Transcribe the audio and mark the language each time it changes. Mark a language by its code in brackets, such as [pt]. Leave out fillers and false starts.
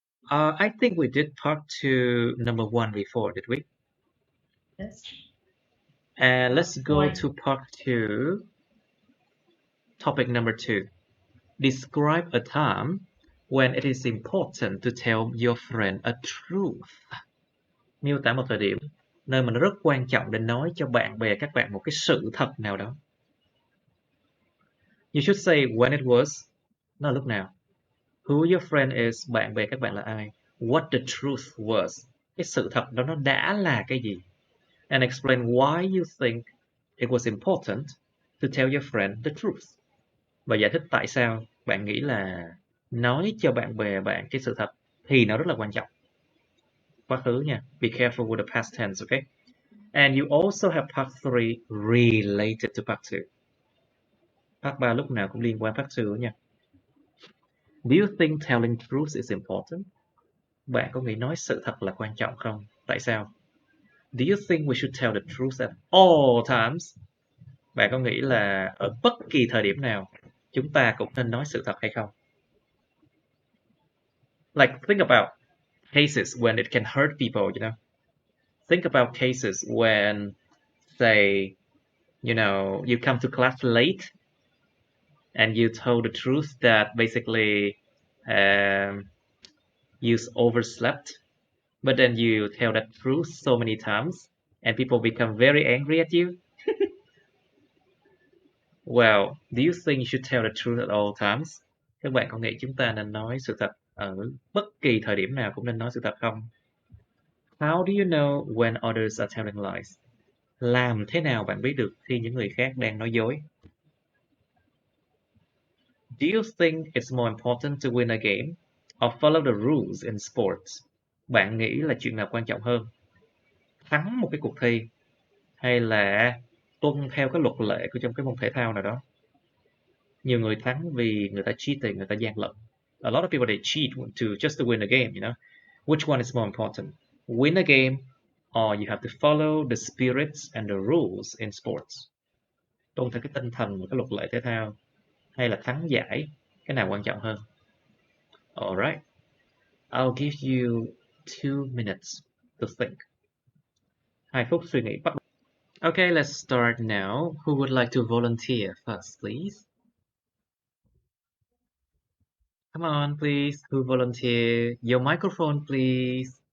[en] I think we did part 2, number 1 before, did we? Yes. And let's go to part 2, topic number 2. Describe a time when it is important to tell your friend a truth. [vi] Miêu tả một thời điểm nơi mà nó rất quan trọng để nói cho bạn bè các bạn một cái sự thật nào đó. [en] You should say when it was, [vi] nó là lúc nào. [en] Who your friend is, [vi] bạn bè các bạn là ai. [en] What the truth was, [vi] cái sự thật đó nó đã là cái gì. [en] And explain why you think it was important to tell your friend the truth. [vi] Và giải thích tại sao bạn nghĩ là nói cho bạn bè bạn cái sự thật thì nó rất là quan trọng. Quá khứ nha. [en] Be careful with the past tense, okay? And you also have part 3 related to part 2. [vi] Part 3 lúc nào cũng liên quan part 2 nha. [en] Do you think telling truth is important? [vi] Bạn có nghĩ nói sự thật là quan trọng không? Tại sao? [en] Do you think we should tell the truth at all times? [vi] Bạn có nghĩ là ở bất kỳ thời điểm nào chúng ta cũng nên nói sự thật hay không? [en] Like, think about cases when it can hurt people, you know? Think about cases when, say, you know, you come to class late and you told the truth that basically you overslept, but then you tell that truth so many times and people become very angry at you. Well, do you think you should tell the truth at all times? [vi] Các bạn có nghĩ chúng ta nên nói sự thật ở bất kỳ thời điểm nào cũng nên nói sự thật không? [en] How do you know when others are telling lies? [vi] Làm thế nào bạn biết được khi những người khác đang nói dối? [en] Do you think it's more important to win a game or follow the rules in sports? [vi] Bạn nghĩ là chuyện nào quan trọng hơn? Thắng một cái cuộc thi hay là tuân theo cái luật lệ của trong cái môn thể thao nào đó? Nhiều người thắng vì người ta cheating, người ta gian lận. [en] A lot of people they cheat just to win a game, you know. Which one is more important? Win a game or you have to follow the spirits and the rules in sports? [vi] Tuân theo cái tinh thần và cái luật lệ thể thao hay là thắng giải, cái nào quan trọng hơn? [en] Alright, I'll give you 2 minutes to think. [vi] 2 phút suy nghĩ bắt đầu. [en] Okay, let's start now. Who would like to volunteer first, please? Come on, please. Who volunteer? Your microphone, please.